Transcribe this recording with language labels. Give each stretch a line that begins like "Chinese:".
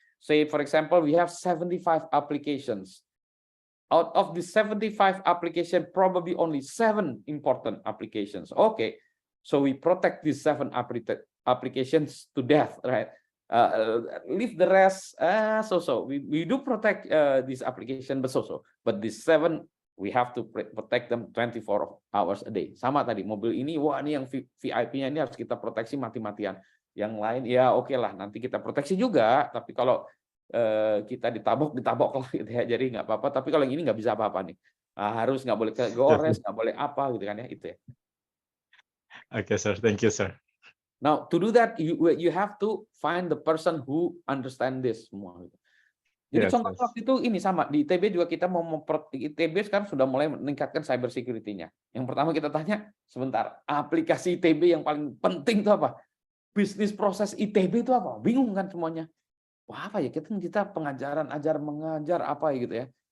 English: Say for example, we have 75 applications. Out of the 75 applications, probably only 7 important applications. Okay, so we protect these 7 applications to death, right? Leave the rest so. We do protect this application, but so. But these 7 we have to protect them 24 hours a day.
Indonesian: Sama tadi mobil ini, wah ini yang VIP-nya ini harus kita proteksi mati-matian. Yang lain ya oke lah, nanti kita proteksi juga. Tapi kalau kita ditabok lah gitu ya, jadi nggak apa-apa. Tapi kalau yang ini nggak bisa apa-apa nih. Harus nggak boleh gores, nggak boleh apa gitu kan ya itu ya.
English: Okay, sir. Thank you, sir. Now, to do that, you have to find the person who understand this semua.
Indonesian: Jadi contoh waktu itu ini sama di ITB juga kita mau ITB sekarang sudah mulai meningkatkan cyber security-nya. Yang pertama kita tanya, sebentar, aplikasi ITB yang paling penting itu apa? Bisnis proses ITB itu apa? Bingung kan semuanya. Wah apa ya kita pengajaran mengajar apa gitu ya.